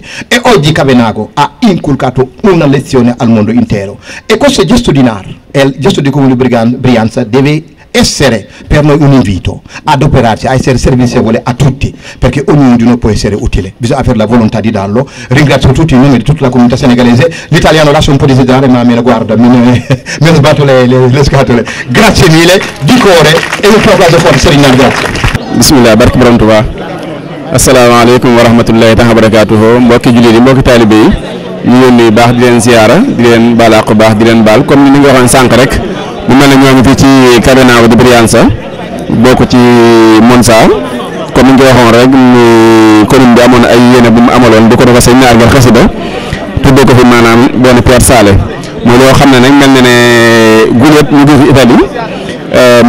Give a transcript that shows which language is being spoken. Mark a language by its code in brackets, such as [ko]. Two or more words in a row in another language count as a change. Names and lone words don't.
[it] E oggi Cavenago ha inculcato una lezione al mondo intero, e questo gesto di NAR e il gesto di Comune Brianza deve essere per noi un invito ad operarsi, a essere servizievole a tutti, perché ognuno di noi può essere utile, bisogna avere la volontà di darlo. Ringrazio tutti in nome di tutta la comunità senegalese. L'italiano lascia un po' desiderare, ma me ne guarda, me ne sbatto le scatole. Grazie mille di cuore e un applauso forte, Serigne Nar. Grazie. [ar] Bismillah, [wo] barke borom Tuubaa. [ar] السلام عليكم ورحمة الله تعالى وبركاته. [wo] Mbokki jullit yi, mbokki taalibe yi, ñu ngi leen di baax di leen ziyaara, di leen baal àq baax, di leen baal comme ni nga waxoon sànq rek. mu mel ne ñoo ngi fii ci Cavenago di Brianza bokk ci Monza comme ni nga waxoon rek ni commune bi amoon ay yéene bu mu amaloon di ko defal sëñ Naar Ngal xasida tuddee ko fi maanaam benn Pierre Sale mooy loo xam ne nag mel na ne guléet ñu ngi fi Italie mu